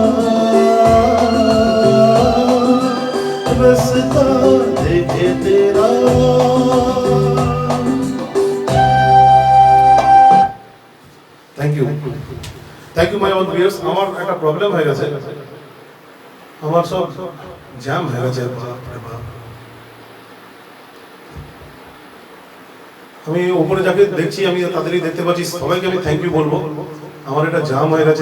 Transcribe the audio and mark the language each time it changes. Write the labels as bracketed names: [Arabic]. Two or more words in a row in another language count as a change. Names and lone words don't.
[Hindi] रस्ता देखे तेरा। [English] thank you, thank you my all viewers. [Bangla] আমার একটা প্রবলেম হয়ে গেছে, আমার সব জ্যাম হয়ে গেছে। আমি উপরে যাকে দেখছি আমি তাদেরই দেখতে পাচ্ছি, সবাইকে আমি [English] thank you [Bangla] বলবো। আমার এটা জাম হয়ে গেছে।